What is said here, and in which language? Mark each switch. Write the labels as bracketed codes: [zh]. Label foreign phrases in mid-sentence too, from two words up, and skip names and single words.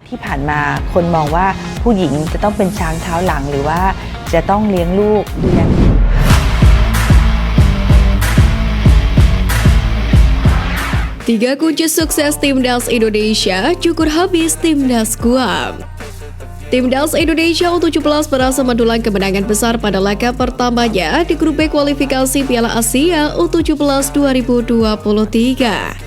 [th] ที่ผ่านมาคนมองว่าผู้หญิงจะต้องเป็นช้างเท้าหลังหรือว่าจะต้องเลี้ยงลูกเลี้ยง [id] Tiga kunci sukses Timnas Indonesia cukur habis Timnas Guam. Timnas Indonesia U17 berhasil mendulang kemenangan besar pada laga pertamanya di grup B kualifikasi Piala Asia U17 2023.